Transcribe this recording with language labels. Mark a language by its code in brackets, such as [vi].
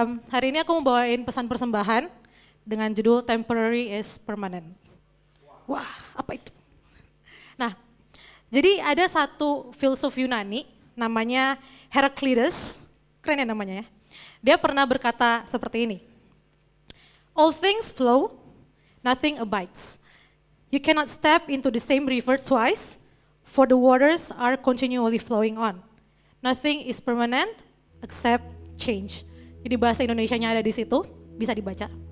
[id] Hari ini aku mau bawain pesan persembahan dengan judul [en] Temporary is Permanent. [id] Wah, apa itu? Nah, jadi ada satu filsuf Yunani namanya Heraclitus, keren ya namanya ya. Dia pernah berkata seperti ini. [en] All things flow, nothing abides. You cannot step into the same river twice, for the waters are continually flowing on. Nothing is permanent except change. [id] Jadi bahasa Indonesianya ada di situ, bisa dibaca.